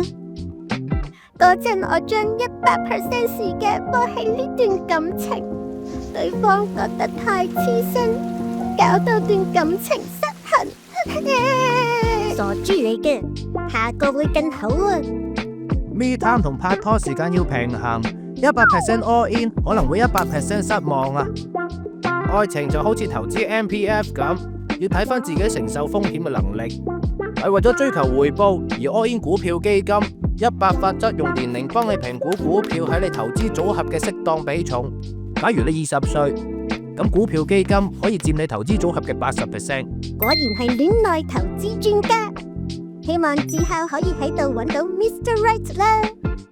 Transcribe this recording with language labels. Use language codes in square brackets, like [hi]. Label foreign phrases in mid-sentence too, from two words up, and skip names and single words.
[yue] 嗰陣我將100% 時間放喺呢段感情，對方覺得太黐身，搞到段感情失衡。傻豬嚟嘅，下個會更好啊 [en] Me time [yue] 同拍拖時間要平衡，100% [en] all in [yue] 可能會100% 失望啊！愛情就好似投資 MPF 咁，要睇翻自己承受風險嘅能力，係為咗追求回報而 [en] all in [yue] 股票基金。100法則用年齡幫你評估股票喺你投資組合嘅適當比重。假如你20歲，咁股票基金可以佔你投資組合嘅80%。果然係戀愛投資專家，希望之後可以喺度揾到 Mr. Right 啦。